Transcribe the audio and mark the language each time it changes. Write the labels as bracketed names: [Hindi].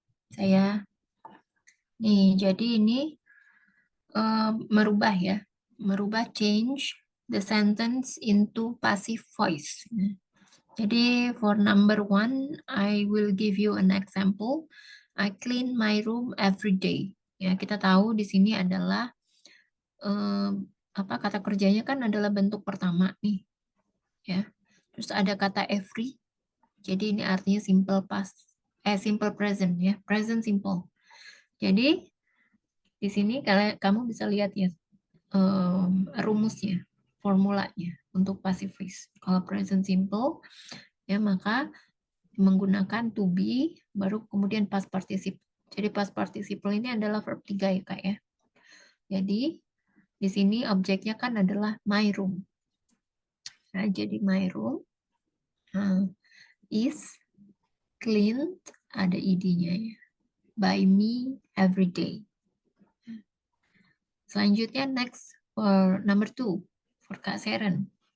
[Indonesian] Saya nih, jadi ini merubah ya. Merubah [English] change the sentence into passive voice. [Indonesian] Jadi [English] for number one, I will give you an example. I clean my room every day. [Indonesian] Ya, kita tahu di sini adalah kata kerjanya kan adalah bentuk pertama nih, ya. Terus ada kata every. Jadi ini artinya simple past, simple present ya, present simple. Jadi di sini kamu bisa lihat ya rumusnya, formulanya untuk passive voice. Kalau present simple ya maka menggunakan to be baru kemudian past participle. Jadi past participle ini adalah verb 3 ya Kak ya. Jadi di sini objeknya kan adalah my room. Nah, jadi [English] my room is cleaned, [Indonesian] ada id-nya ya, [English] by me every day. [Indonesian] Selanjutnya [English] next for number 2 for Kak Seren.